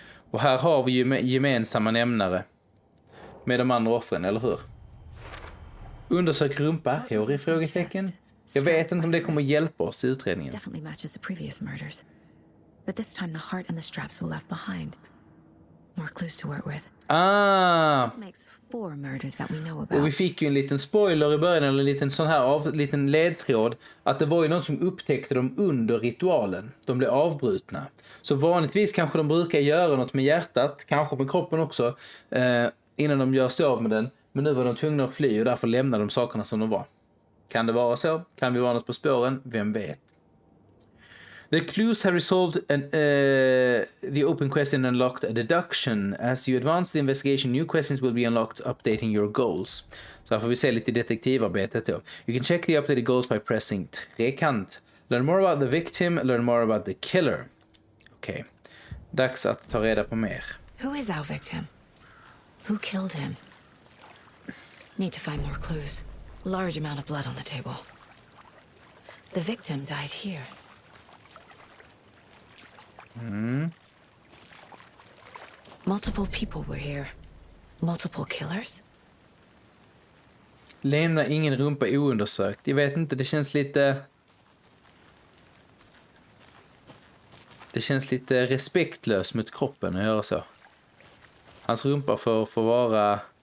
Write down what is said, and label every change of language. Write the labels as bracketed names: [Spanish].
[Swedish] Och här har vi ju gemensamma nämnare med de andra offren, eller hur? Undersök rumpa, hår i frågetecken. Jag vet inte om det kommer hjälpa oss i utredningen. [English] Definitely matches the previous murders. But this time the heart and the straps were left behind. More clues to work with. Ah! This makes 4 murders that we know [Swedish] Och vi [English] about. [Swedish] fick ju en liten spoiler i början, eller en liten sån här liten ledtråd, att det var ju någon som upptäckte dem under ritualen. De blev avbrutna. Så vanligtvis kanske de brukar göra något med hjärtat, kanske med kroppen också, innan de gör sig av med den. Men nu var de tvungna att fly och därför lämnade de sakerna som de var. Kan det vara så? Kan vi vara något på spåren? Vem vet? [English] The clues have resolved the open question and unlocked a deduction. As you advance the investigation, new questions will be unlocked, updating your goals. [Swedish] Så här får vi se lite detektivarbetet då. [English] You can check the updated goals by pressing trekant. Learn more about the victim, learn more about the killer. [Swedish] Okej. Dags att ta reda på mer. [English] Who is our victim? Who killed him? Need to find more clues. Large amount of blood on the table. The victim died here. Multiple people were here. Multiple killers? [Swedish] Lämna ingen rumpa oundersökt. Jag vet inte, det känns lite... Det känns lite respektlöst mot kroppen att göra så. Hans rumpa får vara...